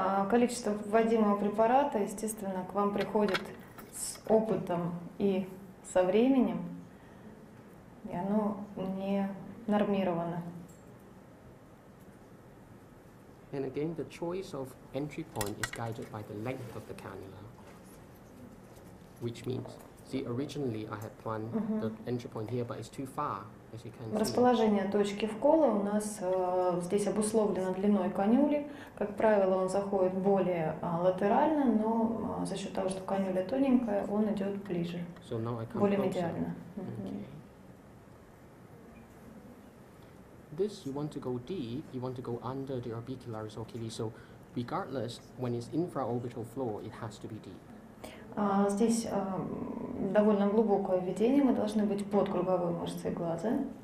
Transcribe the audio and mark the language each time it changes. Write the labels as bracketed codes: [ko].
[ru] Количество вводимого препарата, естественно, к вам приходит с опытом и со временем, и оно не нормировано. [en] And again, the choice of entry point is guided by the length of the cannula, which means, see, originally I had planned the entry point here, but it's too far, as you can see. [ru] Расположение точки вкола у нас здесь обусловлено длиной канюли. Как правило, он заходит более латерально, но за счет того, что канюля тоненькая, он идет ближе, [en] So now I come [ru] более [en] closer. [ru] медиально. [en] Okay. This, you want to go deep, you want to go under the orbicularis oculi, so regardless, when it's infraorbital flow, it has to be deep. [ru] Здесь довольно глубокое введение, мы должны быть под круговой мышцей глаза.